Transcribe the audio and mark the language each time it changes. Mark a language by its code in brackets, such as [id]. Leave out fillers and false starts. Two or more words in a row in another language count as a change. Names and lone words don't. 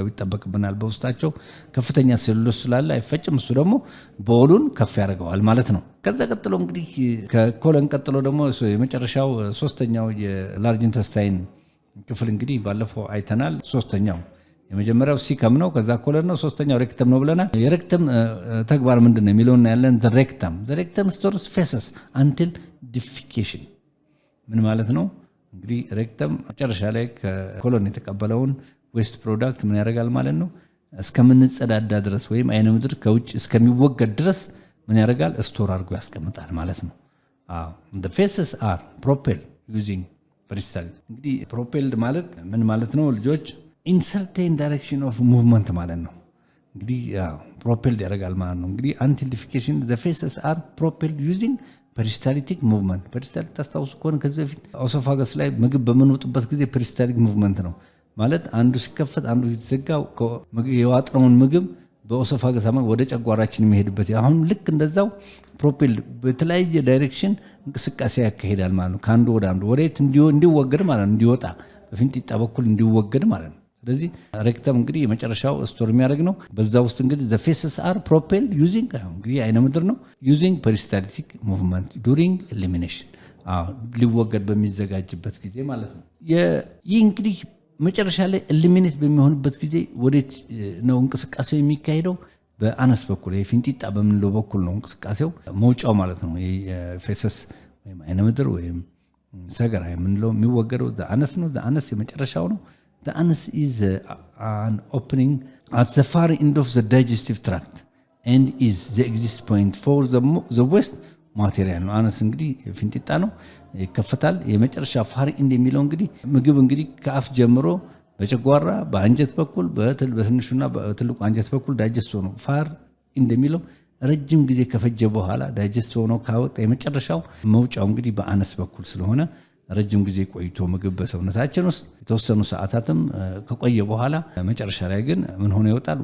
[am] ይጠበቅብናል። በውስጣቸው ከፍተኛ ሴሉሎስ ስላለ አይፈጭም። እሱ ደግሞ ቦሉን ከፍ ያደርገዋል ማለት ነው። ከዛ ቀጥሎ እንግዲህ ከኮለን ቀጥሎ ደግሞ የመጨረሻው ሶስተኛው [en] large intestine [am] ክፍል እንግዲህ ባለፈው አይተናል። ሶስተኛው የመጀመሪያው ሲከም ነው። ከዛ ኮለን ነው። ሶስተኛው ሬክተም ነው ብለናል። የሬክተም ተግባር ምንድነው የሚለውና ያለን [en] rectum stores feces until defecation [am] ምን ማለት ነው? እንግዲህ ሬክተም መጨረሻ ላይ ከኮሎን የተቀበለውን [en] waste product [am] ምን ያደርጋል ማለት ነው? እስከምንጸዳዳ ድረስ ወይም አይነ ምድር ከውጭ እስከሚወገድ ድረስ ምን ያደርጋል? ስቶር አድርጎ ያስቀምጣል ማለት ነው። [en] the faces are propelled using peristaltic [am] እንግዲህ ፕሮፔልድ ማለት ምን ማለት ነው ልጆች? [en] in certain direction of movement [am] ማለት ነው። እንግዲህ ፕሮፔልድ ያደርጋል ማለት ነው። እንግዲህ [en] until defecation the faces are propelled using peristaltic movement peristaltic [am] ታስታውሱ ከሆነ ከዚህ በፊት ኦሶፋገስ ላይ ምግብ በምንወጥበት ጊዜ [en] peristaltic movement [am] ነው ማለት አንዱ ሲከፈት አንዱ ሲዘጋ የዋጥነውን ምግብ በኦሶፋገስ ወደ ጨጓራችን የሚሄድበት አሁን ልክ እንደዛው ፕሮፔልድ በተለያየ ዳይሬክሽን እንቅስቃሴ ያካሂዳል ማለት ነው። ከአንዱ ወደ አንዱ ወዴት እንዲወገድ ማለት ነው፣ እንዲወጣ በፊንጢጣ በኩል እንዲወገድ ማለት ነው። ስለዚህ ሬክተም እንግዲህ የመጨረሻው ስቶር የሚያደርግ ነው። በዛ ውስጥ እንግዲህ [en] the faces are propelled using [am] እንግዲህ አይነ ምድር ነው [en] using peristaltic movement during elimination [am] ሊወገድ በሚዘጋጅበት ጊዜ ማለት ነው። ይህ እንግዲህ መጨረሻ ላይ ኤሊሚኔት በሚሆንበት ጊዜ ወዴት ነው እንቅስቃሴው የሚካሄደው? በአነስ በኩል የፊንጢጣ በምንለው በኩል ነው እንቅስቃሴው መውጫው ማለት ነው። ፌሰስ ወይም አይነ ምድር ወይም ሰገራ የምንለው የሚወገደው አነስ ነው። አነስ የመጨረሻው ነው። አነስ is [en] an opening at the far end of the digestive tract and is the exit point for the waste [am] ማቴሪያል ነው። አነስ እንግዲህ ፊንጢጣ ነው ይከፈታል። የመጨረሻ [en] far end [am] የሚለው እንግዲህ ምግብ እንግዲህ ከአፍ ጀምሮ በጨጓራ በአንጀት በኩል በትንሹና በትልቁ አንጀት በኩል ዳይጀስት ሆኖ [en] far end [am] የሚለው ረጅም ጊዜ ከፈጀ በኋላ ዳይጀስት ሆኖ ካወጣ የመጨረሻው መውጫው እንግዲህ በአነስ በኩል ስለሆነ ረጅም ጊዜ ቆይቶ ምግብ በሰውነታችን ውስጥ የተወሰኑ ሰዓታትም ከቆየ በኋላ መጨረሻ ላይ ግን ምን ሆኖ ይወጣል?